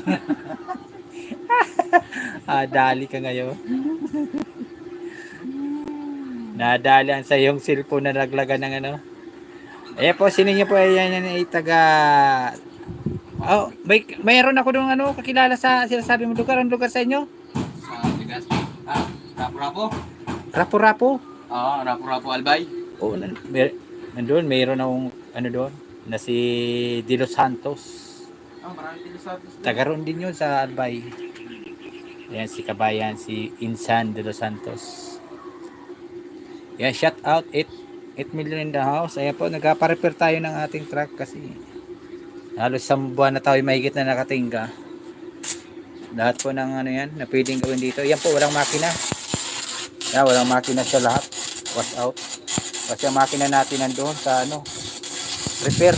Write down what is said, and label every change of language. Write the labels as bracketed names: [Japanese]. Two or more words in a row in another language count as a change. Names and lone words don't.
[Filipino] Dali ka ngayon. Nadali ang sa iyong cellphone na naglagan ng ano. Ayan po, sino niyo po yan ay taga... Oh, mayroon ako doon ano, kakilala sa sinasabi mo lugar. Ang lugar sa inyo? Sa Ligas. Rapo-rapo? Rapo-rapo? Oo, Rapo-rapo Albay. Oo, nandun, mayroon akong ano doon, na si De Los Santos. Marami din sa atin. Taga roon din yun sa Albay. Ayan si kabayan, si Insan De Los Santos. Ayan, [English] shout out 8 million in the house. [Filipino] Ayan po, nagpa-repair tayo ng ating truck kasi halos 1 buwan na tayo mahigit na nakatingga. Lahat po ng ano yan, na pwedeng gawin dito. Yan po, walang makina. Yan, walang makina siya lahat. [English] Wash out. [Filipino] Kasi ang makina natin nandoon sa ano, repair.